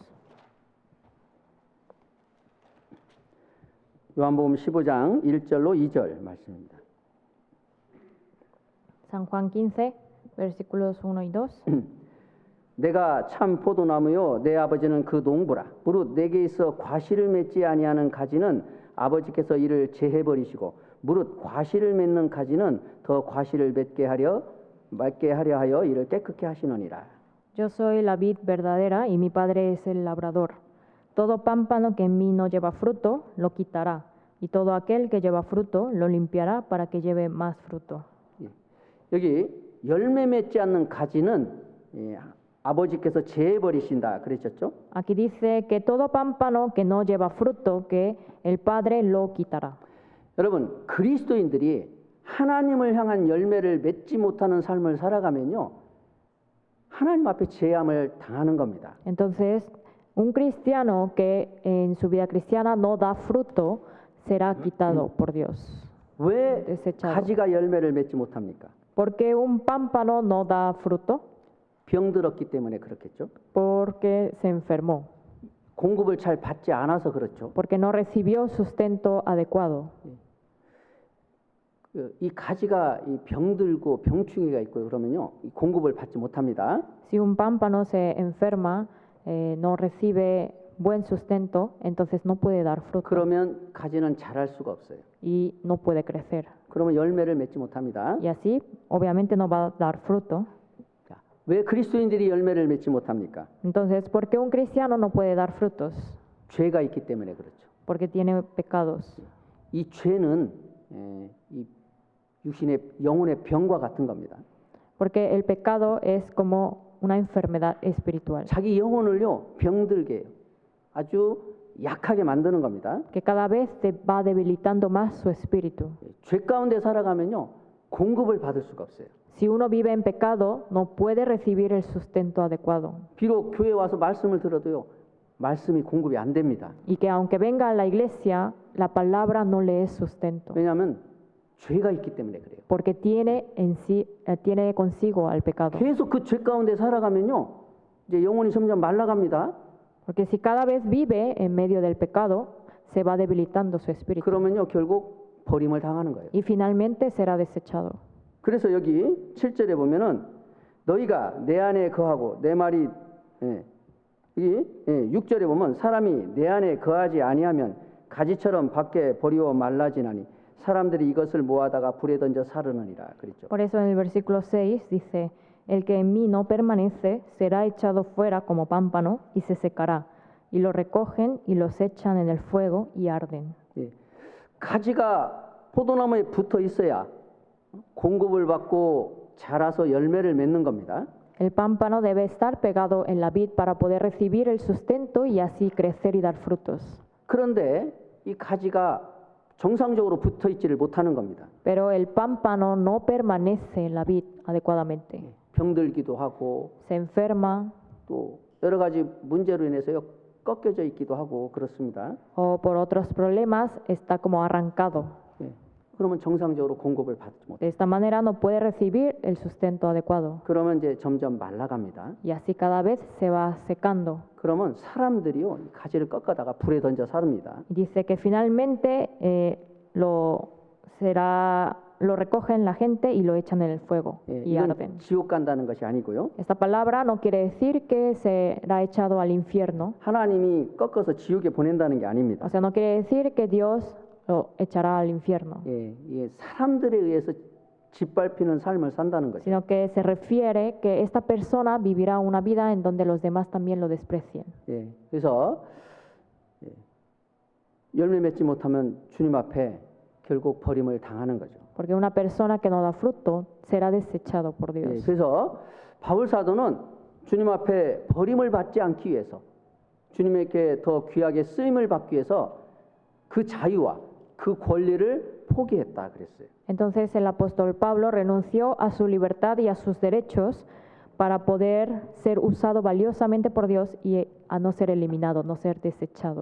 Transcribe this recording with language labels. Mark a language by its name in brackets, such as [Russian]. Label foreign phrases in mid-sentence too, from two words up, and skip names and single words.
[Korean] 요한복음 15장 1절로 2절 말씀입니다. [Spanish] San Juan 15, versículos 1 y 2. [Korean] 내가 참 포도나무요 내 아버지는 그 농부라. 무릇 내게 있어 과실을 맺지 아니하는 가지는 아버지께서 이를 제해 버리시고 무릇 과실을 맺는 가지는 더 과실을 맺게 하려 하여 이를 깨끗게 하시느니라. [Spanish] Yo soy la vid verdadera y mi padre es el labrador. Todo pámpano que en mí no lleva fruto, lo quitará, y todo aquel que lleva fruto, lo limpiará para que lleve más fruto. [Korean] 여기 열매 맺지 않는 가지는 아버지께서 제해 버리신다 그랬었죠? [Spanish] Aquí dice que todo pámpano que no lleva fruto, que el padre lo quitará. [Korean] 여러분, 그리스도인들이 하나님을 향한 열매를 맺지 못하는 삶을 살아가면요, 하나님 앞에 제함을 당하는 겁니다. [Spanish] Entonces, un cristiano que en su vida cristiana no da fruto será quitado por Dios. [Korean] 왜 [Spanish] desechado. [Korean] 가지가 열매를 맺지 못합니까? [Spanish] ¿Por qué un pámpano no da fruto? [Korean] 병들었기 때문에 그렇겠죠. [Spanish] Porque se enfermó, [Korean] 공급을 잘 받지 않아서 그렇죠. [Spanish] porque no recibió sustento adecuado. [Korean] 이 가지가 이 병들고 병충해가 있고 그러면요, 이 공급을 받지 못합니다. [Spanish] Si un pámpano se enferma, no recibe buen sustento, entonces no puede dar fruto [Korean] 그러면 가지는 자랄 수가 없어요. [Spanish] y no puede crecer. [Korean] 그러면 열매를 맺지 못합니다. [Spanish] Y así, obviamente, no va a dar fruto. [Korean] 자, 왜 그리스도인들이 열매를 맺지 못합니까? [Spanish] Entonces, ¿por qué un cristiano no puede dar frutos? [Korean] 죄가 있기 때문에 그렇죠. [Spanish] Porque tiene pecados. [Korean] 이 죄는 이 육신의 영혼의 병과 같은 겁니다. [Spanish] Porque el pecado es como una enfermedad espiritual, [Korean] 자기 영혼을요 병들게 해요. 아주 약하게 만드는 겁니다. [Spanish] que cada vez te va debilitando más su espíritu. [Korean] 죄 가운데 살아가면요 공급을 받을 수가 없어요. [Spanish] Si uno vive en pecado, no puede recibir el sustento adecuado. [Korean] 비록 교회 와서 말씀을 들어도요 말씀이 공급이 안 됩니다. [Spanish] Y que aunque venga a la iglesia, la palabra no le es sustento. [Korean] 왜냐하면 죄가 있기 때문에 그래요. [Spanish] Porque tiene consigo al pecado. [Korean] 계속 그 죄 가운데 살아가면요 이제 영혼이 점점 말라갑니다. [Spanish] Porque si cada vez vive en medio del pecado, se va debilitando su espíritu. [Korean] 그러면요 결국 버림을 당하는 거예요. [Spanish] Y finalmente será desechado. [Korean] 그래서 여기 7절에 보면은 너희가 내 안에 거하고 내 말이 여기 6절에 보면 사람이 내 안에 거하지 아니하면 가지처럼 밖에 버리워 말라지나니 사람들이 이것을 모아다가 불에 던져 사르느니라 그랬죠. [Spanish] Por eso en el versículo 6 dice, el que en mí no permanece será echado fuera como pámpano y se secará, y lo recogen y los echan en el fuego y arden. [Korean] 예. 가지가 포도나무에 붙어 있어야 공급을 받고 자라서 열매를 맺는 겁니다. [Spanish] El pámpano debe estar pegado en la vid para poder recibir el sustento y así crecer y dar frutos. [Korean] 그런데 이 가지가 정상적으로 붙어 있지를 못하는 겁니다. [Spanish] Pero el pámpano no permanece en la vid adecuadamente. [Korean] 병들기도 하고 [Spanish] Se enferma [Korean] 또 여러 가지 문제로 인해서요 꺾여져 있기도 하고 그렇습니다. [Spanish] o por otros problemas está como arrancado. [Korean] 예. 그러면 정상적으로 공급을 받지 [Spanish] De [Korean] 못해요. [Spanish] esta manera no puede recibir el sustento adecuado. [Korean] 그러면 이제 점점 말라갑니다. [Spanish] Y así cada vez se va secando. [Korean] 그러면 사람들이요 이 가지를 꺾어다가 불에 던져 사릅니다. [Spanish] Dice que finalmente lo recogen la gente y lo echan en el fuego [Korean] 예, [Spanish] y [Korean] 이건 [Spanish] arden. [Korean] 지옥 간다는 것이 아니고요. [Spanish] Esta palabra no quiere decir que será echado al infierno. [Korean] 하나님이 꺾어서 지옥에 보낸다는 게 아닙니다. [Spanish] O sea, no quiere decir que Dios lo echará al infierno, [Korean] 예, 이게 사람들에 의해서 짓밟히는 삶을 산다는 거죠. [Spanish] sino que se refiere que esta persona vivirá una vida en donde los demás también lo desprecien. [Korean] 예, 그래서 열매 맺지 못하면 주님 앞에 결국 버림을 당하는 거죠. [Spanish] Porque una persona que no da fruto será desechado por [Korean] 예, [Spanish] Dios. [Korean] 그래서 바울 사도는 주님 앞에 버림을 받지 않기 위해서 주님에게 더 귀하게 쓰임을 받기 위해서 그 자유와 그 권리를 포기했다 그랬어요. [Spanish] Entonces el apóstol Pablo renunció a su libertad y a sus derechos para poder ser usado valiosamente por Dios y a no ser eliminado, no ser desechado.